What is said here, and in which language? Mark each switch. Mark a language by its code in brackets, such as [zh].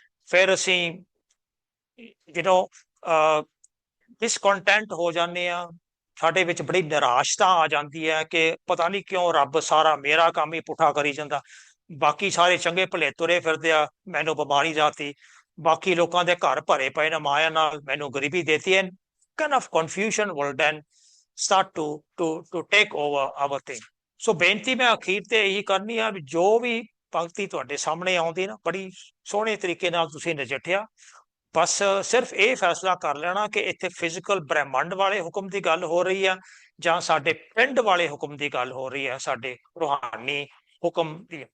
[pa] ਫਿਰ ਅਸੀਂ ਡਿਸਕੰਟੈਂਟ ਹੋ ਜਾਂਦੇ ਆ, ਸਾਡੇ ਵਿੱਚ ਬੜੀ ਨਿਰਾਸ਼ਤਾ ਆ ਜਾਂਦੀ ਹੈ ਕਿ ਪਤਾ ਨਹੀਂ ਕਿਉਂ ਰੱਬ ਸਾਰਾ ਮੇਰਾ ਕੰਮ ਹੀ ਪੁੱਠਾ ਕਰੀ ਜਾਂਦਾ, ਬਾਕੀ ਸਾਰੇ ਚੰਗੇ ਭਲੇ ਤੁਰੇ ਫਿਰਦੇ ਆ, ਮੈਨੂੰ ਬਿਮਾਰੀ ਜਾਤੀ, ਬਾਕੀ ਲੋਕਾਂ ਦੇ ਘਰ ਭਰੇ ਪਏ ਨੇ ਮਾਇਆ ਨਾਲ, ਮੈਨੂੰ ਗਰੀਬੀ ਦੇਤੀ ਹੈ। [en] kind of confusion will then start to take over our thing. [pa] ਸੋ ਬੇਨਤੀ ਮੈਂ ਅਖੀਰ ਤੇ ਇਹੀ ਕਰਨੀ ਆ ਵੀ ਜੋ ਵੀ ਪੰਕਤੀ ਤੁਹਾਡੇ ਸਾਹਮਣੇ ਆਉਂਦੀ ਨਾ, ਬੜੀ ਸੋਹਣੇ ਤਰੀਕੇ ਨਾਲ ਤੁਸੀਂ ਨਜਿੱਠਿਆ। ਬਸ ਸਿਰਫ ਇਹ ਫੈਸਲਾ ਕਰ ਲੈਣਾ ਕਿ ਇੱਥੇ ਫਿਜ਼ੀਕਲ ਬ੍ਰਹਿਮੰਡ ਵਾਲੇ ਹੁਕਮ ਦੀ ਗੱਲ ਹੋ ਰਹੀ ਆ ਜਾਂ ਸਾਡੇ ਪਿੰਡ ਵਾਲੇ ਹੁਕਮ ਦੀ ਗੱਲ ਹੋ ਰਹੀ ਹੈ, ਸਾਡੇ ਰੂਹਾਨੀ ਹੁਕਮ ਦੀ।